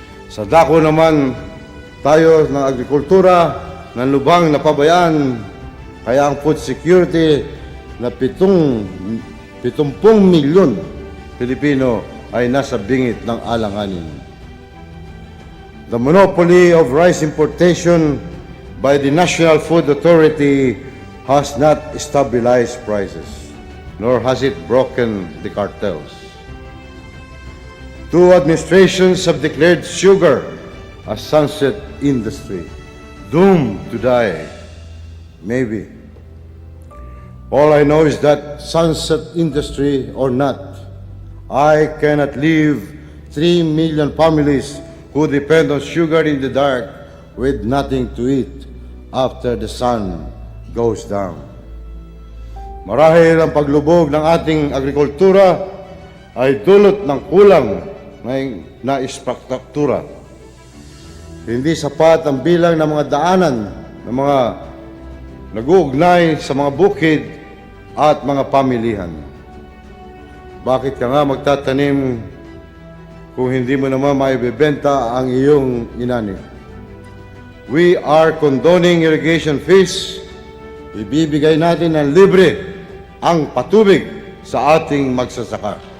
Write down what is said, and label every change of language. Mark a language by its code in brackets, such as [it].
[tl] Sa dako naman tayo ng agrikultura, ng lubang na pabayaan, kaya ang food security na 70 milyon Pilipino ay nasa bingit ng alanganin. [en] The monopoly of rice importation by the National Food Authority has not stabilized prices, nor has it broken the cartels. Two administrations have declared sugar a sunset industry, doomed to die. Maybe. All I know is that sunset industry or not, I cannot leave 3 million families who depend on sugar in the dark with nothing to eat after the sun goes down. [tl] Marahil ang paglubog ng ating agrikultura ay dulot ng kulang na infrastruktura. Hindi sapat ang bilang ng mga daanan ng mga nag-uugnay sa mga bukid at mga pamilihan. Bakit ka nga magtatanim kung hindi mo naman maibebenta ang iyong inani? [en] We are condoning irrigation fees. [tl] Ibibigay natin ng libre ang patubig sa ating magsasaka.